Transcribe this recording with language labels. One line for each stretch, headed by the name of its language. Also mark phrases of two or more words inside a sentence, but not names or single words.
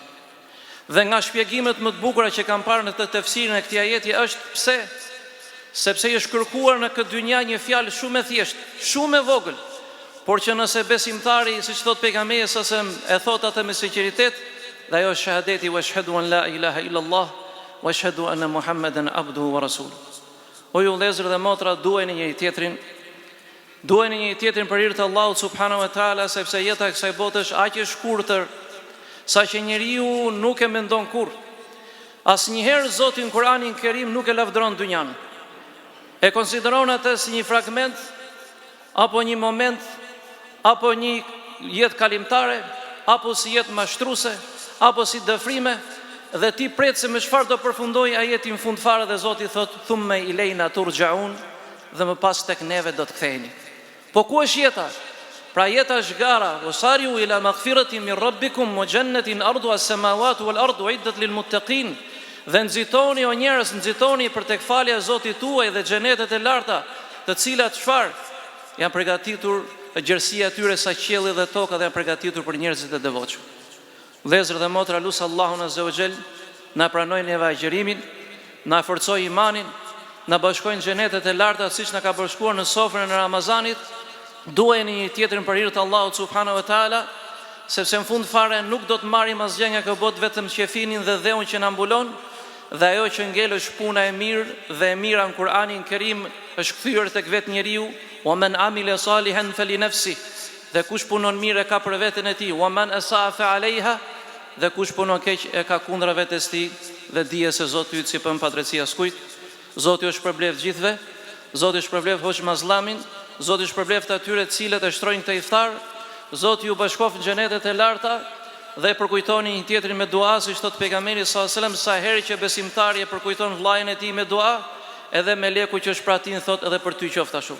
Albanian: Dhe nga shpjegimet më të bukura që kam parë në të tefsirin e këtij ajeti është pse? Sepse është kërkuar në këtë dynja një fjalë shumë e thjeshtë, shumë e vogël, por që nëse besimtari, siç thot pejgamberi e thot atë me sinqeritet, dhe ajo është shahadeti
Arabic: وأشهد أن لا إله إلا الله وأشهد أن محمدا عبده ورسوله.
Albanian: O ju vëllezër dhe motra, duajeni njëri tjetrin për hir të Allahut
Arabic: سبحانه وتعالى,
Albanian: sepse jeta e kësaj bote është aq e shkurtër sa që njeriu nuk e mendon kurrë. Asnjëherë Zoti në Kur'anin e Kerim nuk e lavdëron dynjan. E konsideron atë si një fragment, apo një moment, apo një jetë kalimtare, apo si jetë mashtruese, apo si dëfrime, dhe ti pret se me çfarë do përfundoj ajeti në fund fare, dhe Zoti thot
Arabic: ثم إلينا ترجعون,
Albanian: dhe më pas tek neve do të ktheheni. Po ku është jeta? Pra jeta është gara,
Arabic: وسارعوا إلى مغفرة من ربكم وجنة عرضها السماوات والأرض أعدت للمتقين.
Albanian: Dhe nxitoni o njerëz, nxitoni për tek falja e Zotit tuaj dhe xhenetet e larta, të cilat çfarë? Janë përgatitur, gjerësia e tyre sa qielli dhe toka, dhe janë përgatitur për njerëzit e devotshëm. Vëllezër dhe motra, lut Allahun
Arabic: عز وجل
Albanian: na pranojë neve agjërimin, na forcojë imanin, na bashkojnë xhenetet e larta siç na ka bashkuar në sofrën e Ramazanit. Duajeni një tjetrin për hir të Allahut
Arabic: سبحانه وتعالى,
Albanian: sepse në fund fare nuk do të marrim asgjë nga kjo botë, vetëm qefinin dhe dheun që na mbulon, dhe ajo që ngel është puna e mirë, dhe e mira në Kur'anin e Kerim është kthyer tek vetë njeriu,
Arabic: ومن عمل صالحا فلنفسه,
Albanian: dhe kush punon mirë e ka për veten e tij,
Arabic: ومن أساء فعليها,
Albanian: dhe kush punon keq e ka kundra vetes tij, dhe dije se Zoti yt si pën padrejtia skujt. Zoti është përblef gjithve, Zoti është përblef hoç mazllamin, Zoti është përblef të atyre të cilët e shtrojnë këtë iftar. Zoti ju bashkof në xhenetet e larta, dhe përkujtoni një tjetrin me dua, siç thot pejgamberi
Arabic: صلى الله عليه وسلم,
Albanian: sa herë që besimtari e përkujton vllajën e tij me dua, edhe meleku që është pra tin thot edhe për ty qoftë ashtu.